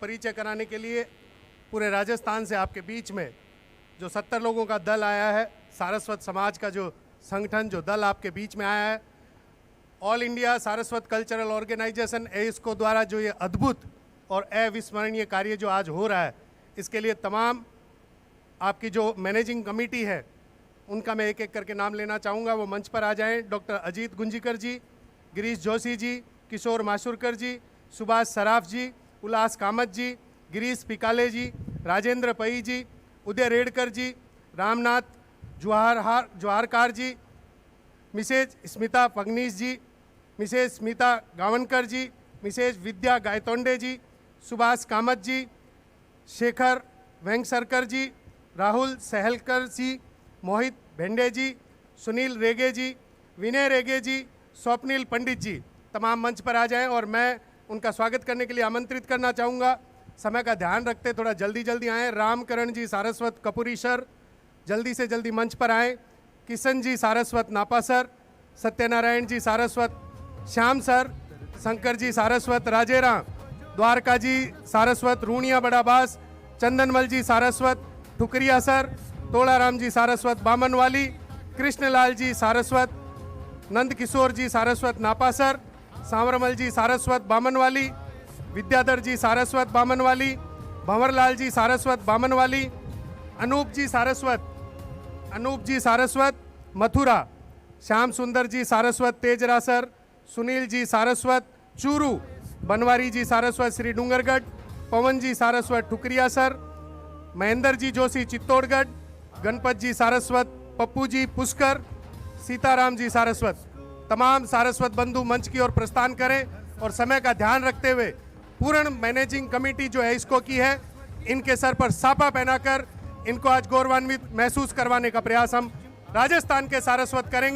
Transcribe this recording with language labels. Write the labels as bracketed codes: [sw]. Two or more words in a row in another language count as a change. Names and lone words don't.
[hi] परिचय कराने के लिए पूरे राजस्थान से आपके बीच में जो 70 लोगों का दल आया है, सारस्वत समाज का जो संगठन, जो दल आपके बीच में आया है, ऑल इंडिया सारस्वत कल्चरल ऑर्गेनाइजेशन एस्को द्वारा जो ये अद्भुत और अविस्मरणीय कार्य जो आज हो रहा है, इसके लिए तमाम आपकी जो [en] managing committee [hi] है उनका मैं एक एक करके नाम लेना चाहूँगा। वो मंच पर आ जाएं। डॉक्टर अजीत गुंजीकर जी, गिरीश जोशी जी, किशोर माशुरकर जी, सुभाष सराफ जी, उल्लास कामत जी, गिरीश पिकाले जी, राजेंद्र पई जी, उदय रेडकर जी, रामनाथ जवाहरकार जी, मिसेज स्मिता फगनीस जी, मिसेज स्मिता गावनकर जी, मिसेज विद्या गायतोंडे जी, सुभाष कामत जी, शेखर वेंगसरकर जी, राहुल सहलकर जी, मोहित भेंडे जी, सुनील रेगे जी, विनय रेगे जी, स्वप्निल पंडित जी, तमाम मंच पर आ जाएं और मैं उनका स्वागत करने के लिए आमंत्रित करना चाहूँगा। समय का ध्यान रखते थोड़ा जल्दी जल्दी आएँ। रामकरण जी सारस्वत कपूरी सर जल्दी से जल्दी मंच पर आएँ। किशन जी सारस्वत नापा सर, सत्यनारायण जी सारस्वत श्याम सर, शंकर जी सारस्वत राजेरा, द्वारका जी सारस्वत रूणिया बड़ाबास, चंदनमल जी सारस्वत ठुकरिया सर, तोड़ाराम जी सारस्वत बामनवाली, कृष्णलाल जी सारस्वत, नंद किशोर जी सारस्वत नापा सर, सांवरमल जी सारस्वत बामनवाली, विद्याधर जी सारस्वत बामनवाली, भंवरलाल जी सारस्वत बामनवाली, अनूप जी सारस्वत मथुरा, श्याम सुंदर जी सारस्वत तेजरा सर, सुनील जी सारस्वत चूरू, बनवारी जी सारस्वत श्री डूंगरगढ़, पवन जी सारस्वत ठुकरिया सर, महेंद्र जी जोशी चित्तौड़गढ़, गणपत जी सारस्वत, पप्पू जी पुष्कर, सीताराम जी सारस्वत। तमाम सारस्वत बंधु मंच की ओर प्रस्थान करें और समय का ध्यान रखते हुए पूर्ण [en] managing committee [hi] जो है इसको की है, इनके सर पर साफा पहनाकर इनको आज गौरवान्वित महसूस करवाने का प्रयास हम राजस्थान के सारस्वत करेंगे।